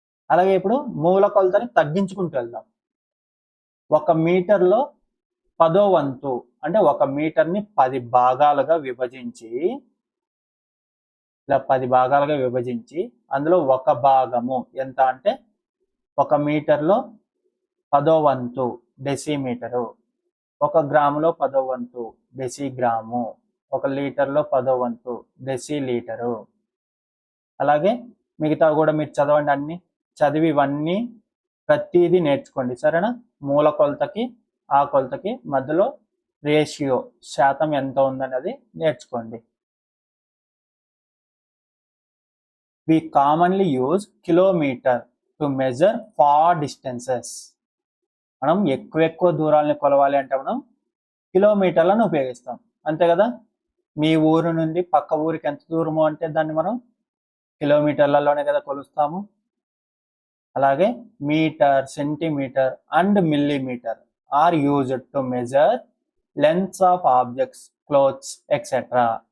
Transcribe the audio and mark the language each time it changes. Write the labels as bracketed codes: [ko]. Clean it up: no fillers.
[te] అలాగే ఇప్పుడు మూల కొలతని తగ్గించుకుంటూ వెళ్దాం. ఒక మీటర్లో 10వ వంతు అంటే 1 మీటర్ని 10 భాగాలుగా విభజించి, ఇలా 10 భాగాలుగా విభజించి అందులో ఒక భాగము ఎంత అంటే 1 మీటర్లో 10వ వంతు డెసిమీటరు, 1 గ్రాములో 10వ వంతు డెసిగ్రాము, 1 లీటర్లో 10వ వంతు డెసిలీటరు. అలాగే మిగతా కూడా మీరు చదవండి, అన్ని చదివి ఇవన్నీ ప్రతిదీ నేర్చుకోండి, సరేనా? మూల కొలతకి ఆ కొలతకి మధ్యలో రేషియో శాతం ఎంత ఉందన్నది నేర్చుకోండి. [en] We commonly use kilometer to measure far distances. [te] మనం ఎక్కువ దూరాలని కొలవాలి అంటే మనం కిలోమీటర్లను ఉపయోగిస్తాం, అంతే కదా? మీ ఊరు నుండి పక్క ఊరికి ఎంత దూరము అంటే దాన్ని మనం కిలోమీటర్లలోనే కదా కొలుస్తాము. [en] అలాగే metre, centimetre and millimetre are used to measure lengths of objects, clothes etcetera.